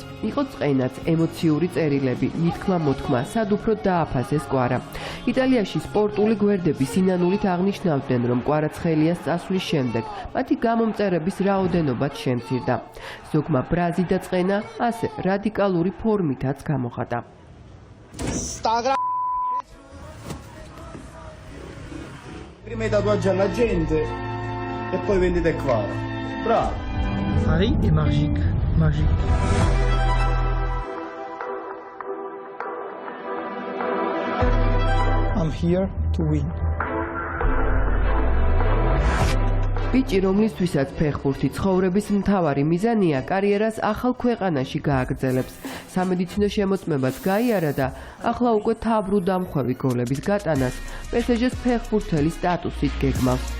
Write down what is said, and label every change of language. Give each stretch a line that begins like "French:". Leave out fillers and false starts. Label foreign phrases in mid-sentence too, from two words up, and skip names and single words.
Georgian: იყო წყენაც, ემოციური წერილები, მითქმა-მოთქმა, სად უფრო დააფასეს კვარა. იტალიაში სპორტული გვერდები სინანულით აღნიშნავდნენ, რომ კვარაცხელიას წასვლის შემდეგ მათი გამომწერების რაოდენობაც შემცირდა. ზოგმა ბრაზი და წყენა ასე რადიკალური ფორმითაც გამოხატა.
Italian: Prima tatuaggi alla gente e poi vendete qua. Bravo.
French: Paris est magique, magique.
English: I'm here to win.
Georgian: ბიჭი, რომლისთვისაც ფეხბურთი ცხოვრების მთავარი მიზანია, კარიერას ახალ ქვეყანაში გააგრძელებს. სამედიცინო შემოწმებას გაიარა და ახლა უკვე თავბრუდამხვევი გოლების გატანას PSG-ს ფეხბურთელის სტატუსით გეგმავს.